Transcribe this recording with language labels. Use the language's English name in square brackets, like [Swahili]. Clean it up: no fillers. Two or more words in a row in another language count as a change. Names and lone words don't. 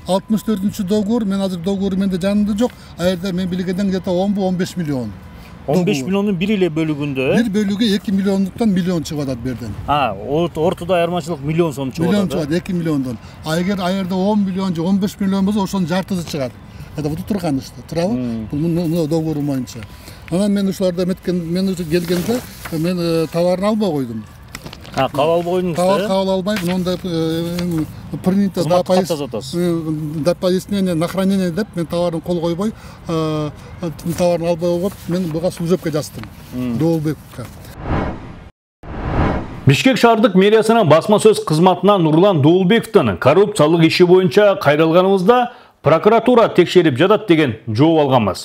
[Kyrgyz] 64-чү доогур, мен азыр доогуру менде жанымда жок. А жерде мен билгенден где-то 10-15 миллион. 15 миллиондун бир эле бөлүгүндө, бир бөлүгү 2 миллиондуктан миллион чыгып атат берден. Ортодо айырмачылык миллион сом чыгып атат. Миллион чыгат, 2 миллиондон. А эгер аерде 10 миллион же 15 миллион болсо, ошонун жартысы чыгат. [Russian] Это вот [Kyrgyz] турган иште, туурабы? Бул доогуру боюнча. Анан мен ушуларда мен уже келгенде мен товарын албай койдум. Кабыл албай койдуңуз? Кабыл албай, мондай [Russian] принято до пояснения на хранение [Kyrgyz] деп мен товарын кол койбой, товарын албай коюп, мен буга служебка жаздым. Доолбековго. Бишкек шаардык мэриясынын басма сөз кызматына Нурлан Доолбековдун коррупциялык иши боюнча кайрылганыбызда прокуратура текшерип жатат деген жооп алганбыз.